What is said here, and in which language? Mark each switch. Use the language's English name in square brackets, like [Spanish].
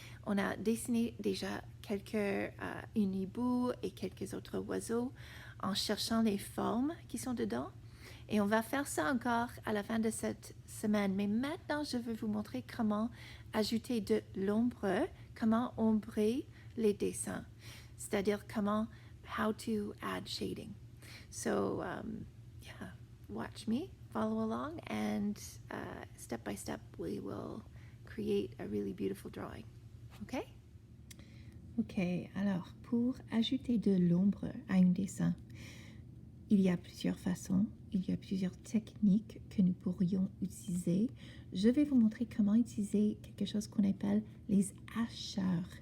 [French] On a dessiné déjà quelques unibous et quelques autres oiseaux en cherchant les formes qui sont dedans. Et on va faire ça encore à la fin de cette semaine. Mais maintenant, je veux vous montrer comment ajouter de l'ombre, comment ombrer les dessins. C'est-à-dire [English] how to add shading. So, yeah, watch me, follow along, and step by step, we will create a really beautiful drawing. Okay? [French] Ok, alors pour ajouter de l'ombre à un dessin, il y a plusieurs façons, il y a plusieurs techniques que nous pourrions utiliser. Je vais vous montrer comment utiliser quelque chose qu'on appelle les hacheurs.